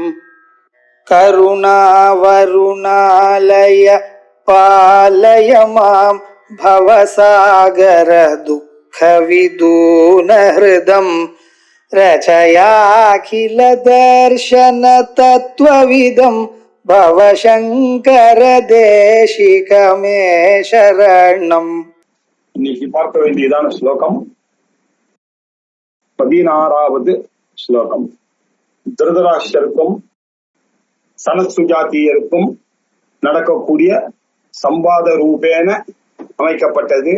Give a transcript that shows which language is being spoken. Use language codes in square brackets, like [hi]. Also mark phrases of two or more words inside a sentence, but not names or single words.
[sa] करुणावरुणालय पालय मां भवसागर दुःखविदून हृदं रचयाखिल दर्शन तत्त्वविदं भवशङ्कर देशिकमे शरणम्. [ta] இன்னைக்கு பார்க்க வேண்டியதான ஸ்லோகம் 16வது ஸ்லோகம். திருதராஷ்டிரருக்கும் சனத் சுஜாத்தியருக்கும் நடக்கக்கூடிய சம்பாத ரூபேன அமைக்கப்பட்டது.